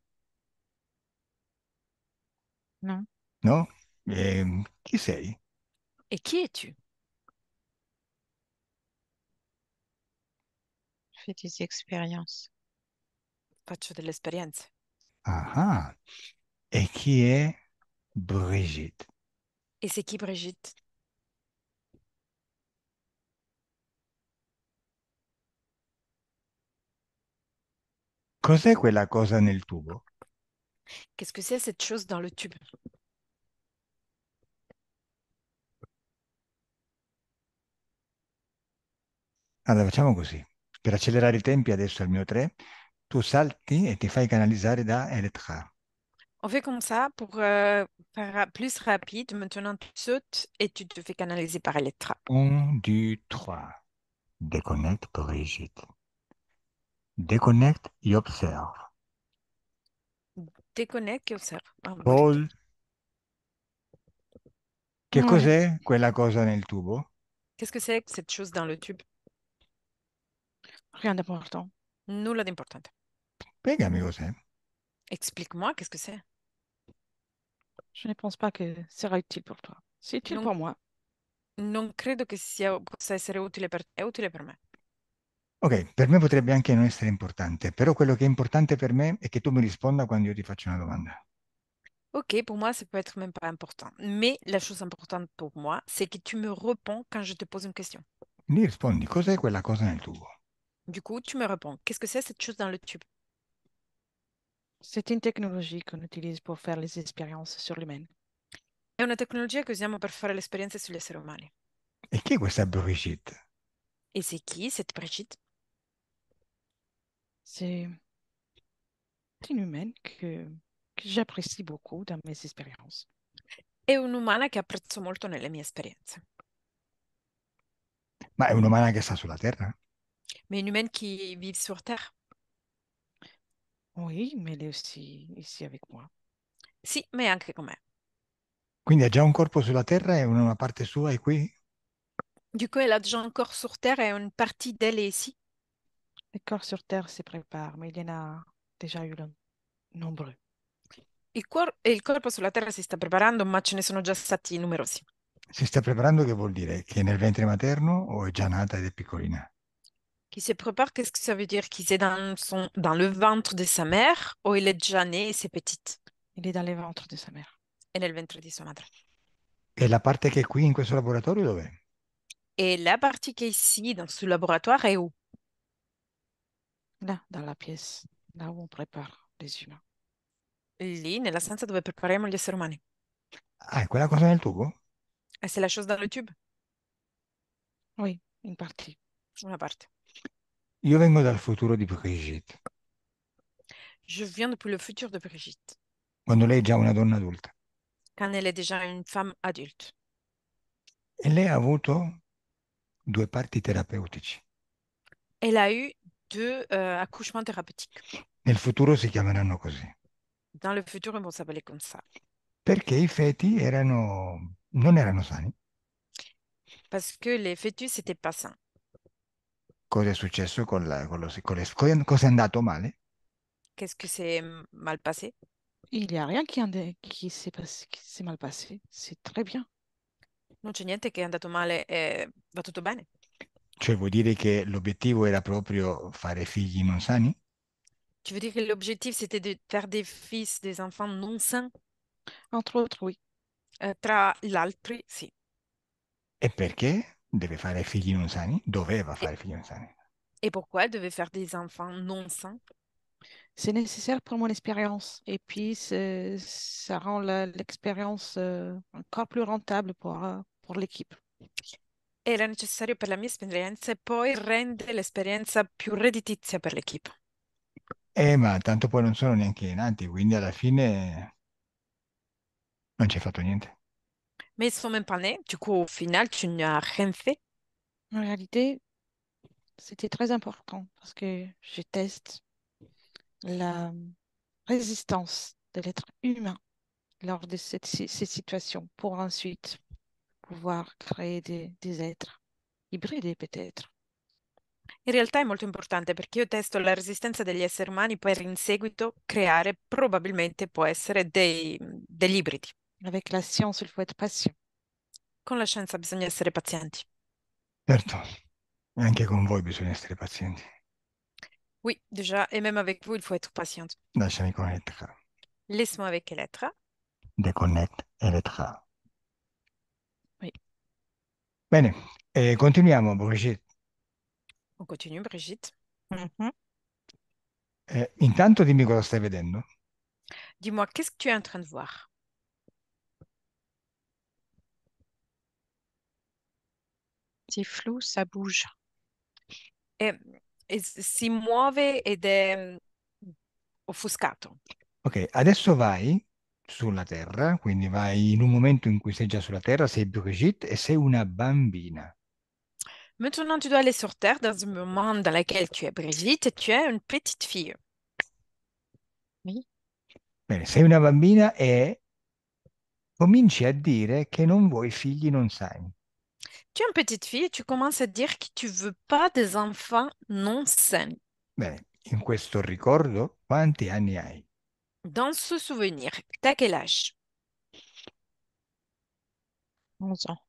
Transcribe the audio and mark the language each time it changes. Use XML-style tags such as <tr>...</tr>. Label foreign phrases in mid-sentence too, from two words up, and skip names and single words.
<fr>non,</fr> <it>No? Chi sei?</it> <fr>Et qui es-tu? je fais des expériences.</fr> <it>Faccio delle esperienze. Ah, e chi è Brigitte?</it> <fr>Et c'est qui Brigitte?</fr> <it>Cos'è quella cosa nel tubo?</it> <fr>Qu'est-ce que c'est cette chose dans le tube?</fr> <it>Allora, facciamo così. Per accelerare i tempi, adesso è il mio 3, tu salti e ti fai canalizzare da Elettra.</it> <fr>On fait comme ça pour faire plus rapide. Maintenant, tu sautes et tu te fais canaliser par Electra. 1, 2, 3. Déconnecte Brigitte. Déconnecte et observe. Déconnecte et observe. Ah, Brigitte. Paul,</fr> <it>che</it> <fr>Oui,</fr> <it>cos'è quella cosa nel tubo?</it> <fr>Qu'est-ce que c'est que cette chose dans le tube? rien d'important.</fr> <it>Nulla di importante. Spiegami cos'è.</it> <fr>Explique-moi, qu'est-ce que c'est? Je ne pense pas que ce sera utile pour toi. C'est utile</fr> <it>Non,</it> <fr>pour moi.</fr> <it>non credo che possa essere utile per te, è utile per me. Ok, per me potrebbe anche non essere importante, però quello che è importante per me è che tu mi risponda quando io ti faccio una domanda.</it> <fr>Ok, pour moi, ça peut être même pas important. Mais la chose importante pour moi, c'est que tu me réponds quand je te pose une question.</fr> <it>Mi rispondi, cos'è quella cosa nel tubo?</it> <fr>Du coup, tu me réponds. Qu'est-ce que c'est cette chose dans le tube? C'est une technologie qu'on utilise pour faire les expériences sur l'humain.</fr> <it>È una tecnologia che usiamo per fare le esperienze sugli esseri umani. E chi è questa Brigitte?</it> <fr>Et c'est qui cette Brigitte? C'est une humaine que j'apprécie beaucoup dans mes expériences.</fr> <it>È un'umana che apprezzo molto nelle mie esperienze. Ma è un'umana che sta sulla Terra?</it> <fr>Mais une humaine qui vit sur Terre? Oui, mais elle est aussi ici avec moi.</fr> <it>Sì, ma è anche con me. Quindi ha già un corpo sulla Terra e una parte sua è qui?</it> <fr>Du coup, elle a déjà un corps sur Terre et une partie d'elle est ici. Les corps sur Terre se préparent, mais il y en a déjà eu nombreux.</fr> <it>Il corpo sulla Terra si sta preparando, ma ce ne sono già stati numerosi. Si sta preparando che vuol dire? Che è nel ventre materno o è già nata ed è piccolina?</it> <fr>Qui se prépare, qu'est-ce que ça veut dire? Qu'il est dans le ventre de sa mère ou il est déjà né et c'est petite? Il est dans les ventres de sa mère,</fr> <it>È nel ventre di sua madre. E la parte che è qui in questo laboratorio dov'è?</it> <fr>Et la partie qui est ici, dans ce laboratoire, est où? là, dans la pièce, là où on prépare les humains.</fr> <it>Lì, nella stanza dove prepariamo gli esseri umani. Ah, è quella cosa nel tubo?</it> <fr>Et c'est la chose dans le tube? Oui, une partie.</fr> <it>Una parte. Io vengo dal futuro di Brigitte,</it> <fr>Je viens depuis le futur de Brigitte,</fr> <it>quando lei è già una donna adulta.</it> <fr>quand elle est déjà une femme adulte.</fr> <it>E lei ha avuto due parti terapeutici.</it> <fr>Elle a eu deux accouchements thérapeutiques.</fr> <it>Nel futuro si chiameranno così.</it> <fr>Dans le futur, ils vont s'appeler comme ça.</fr> <it>Perché i feti non erano sani.</it> <fr>Parce que les fœtus n'étaient pas sains.</fr> <it>Cosa è successo cosa è andato male?</it> <fr>Qu'est-ce que c'est mal passé? Il n'y a rien qui s'est passé, qui s'est mal passé. C'est très bien.</fr> <it>Non c'è niente che è andato male e va tutto bene. Cioè vuol dire che l'obiettivo era proprio fare figli non sani?</it> <fr>Tu veux dire que l'objectif, c'était de faire des fils, des enfants non sains? Entre autres, oui.</fr> <it>Tra l'altro, sì. E perché deve fare figli non sani? Doveva</it> <fr>Et,</fr> <it>fare figli non sani.</it> <fr>et pourquoi elle devait faire des enfants non sains? C'est nécessaire pour mon expérience. Et puis, ça rend l'expérience encore plus rentable pour l'équipe.</fr> <it>Era necessario per la mia esperienza e poi rende l'esperienza più redditizia per l'equipe. Ma tanto poi non sono neanche nati, quindi alla fine non ci hai fatto niente.</it> <fr>Mais ils sont même pas nés, du coup, au final, tu n'as rien fait. En réalité, c'était très important parce que je teste la résistance de l'être humain lors de ces situations pour ensuite pouvoir créer des êtres hybridés peut-être.</fr> <it>In realtà è molto importante perché io testo la resistenza degli esseri umani per in seguito creare probabilmente può essere degli ibridi.</it> <fr>Avec la science, il faut être patient.</fr> <it>Con la scienza bisogna essere pazienti. Certo, anche con voi bisogna essere pazienti.</it> <fr>Oui, déjà, et même avec vous, il faut être patient.</fr> <it>Lasciami connettere.</it> <fr>Laisse-moi avec Elettra. Deconnect Elettra. Oui.</fr> <it>Bene, continuiamo, Brigitte.</it> <fr>On continue, Brigitte. Mhm.</fr> <it>Intanto dimmi cosa stai vedendo.</it> <fr>Dis-moi, qu'est-ce que tu es en train de voir? C'est flou, ça bouge.</fr> <it>E, si muove ed è offuscato. Ok, adesso vai sulla Terra, quindi vai in un momento in cui sei già sulla Terra, sei Brigitte e sei una bambina.</it> <fr>Maintenant, tu dois aller sur Terre dans un moment dans lequel tu es Brigitte et tu es une petite fille. Oui.</fr> <it>Bene, sei una bambina e cominci a dire che non vuoi figli non sani.</it> <fr>Tu es une petite fille et tu commences à dire que tu veux pas des enfants non sains.</fr> <it>Bene, in questo ricordo quanti anni hai?</it> <fr>Dans ce souvenir, t'as quel âge? 11 ans.</fr>